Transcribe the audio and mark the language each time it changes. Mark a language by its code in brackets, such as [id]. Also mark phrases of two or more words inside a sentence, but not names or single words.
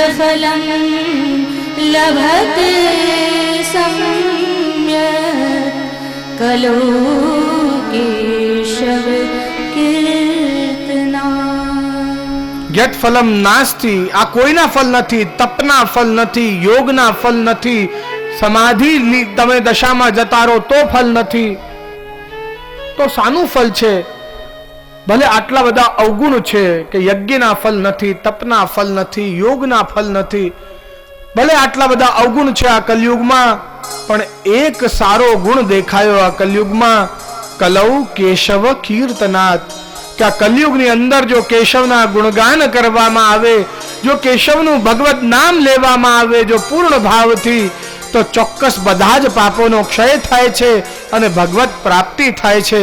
[sa] फलं लभते सम्यक् कलो केशव कीर्तना। यत् फलम नास्ति, [gu] આ કોઈના ફલ નથી, તપના ફલ નથી, યોગના ફલ નથી, સમાધિ તમે દશામાં જતા રહો તો ફલ નથી, તો શાનું ફલ છે? ભલે આટલા બધા અવગુણ છે કે યજ્ઞના ફલ નથી, તપના ફલ નથી, યોગના ફલ નથી, ભલે આટલા બધા અવગુણ છે આ કલયુગમાં, પણ એક સારો ગુણ દેખાયો આ કલયુગમાં, [sa] કલૌ કેશવ કીર્તનાથ, [gu] કે આ કલયુગની અંદર જો કેશવના ગુણગાન કરવામાં આવે, જો કેશવનું ભગવત નામ લેવામાં આવે, જો પૂર્ણ ભાવથી, તો ચોક્કસ બધા જ પાપોનો ક્ષય થાય છે અને ભગવત પ્રાપ્તિ થાય છે.